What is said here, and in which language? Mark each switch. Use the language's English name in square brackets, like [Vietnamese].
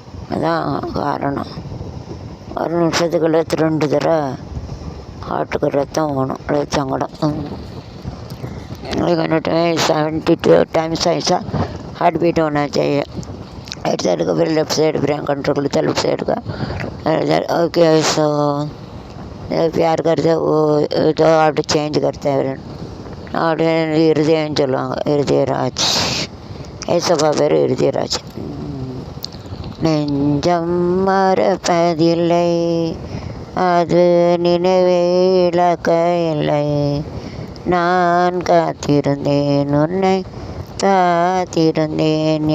[Tamil] அதுதான் காரணம். ஒரு நிமிஷத்துக்குள்ள 2 தடவை ஹார்ட்டுக்கு ரத்தம் போகணும். அது சங்கடம். [Hindi] 72 times ऐसा हार्ट बीट होना चाहिए. राइट साइड का फिर लेफ्ट साइड ब्रेन कंट्रोल करता है. लेफ्ट साइड का ओके. सो प्यार करते वो तो हार्ट चेंज करते हैं. [Tamil] हार्ट हृदय சொல்லுவாங்க. ஹிருதயராஜ் ஏசப்பா பேர் ஹிருதயராஜ். நெஞ்சம் மறப்பதில்லை, அது நினைவே இழக்க இல்லை. நான் காத்திருந்தேன், உன்னை காத்திருந்தேன்.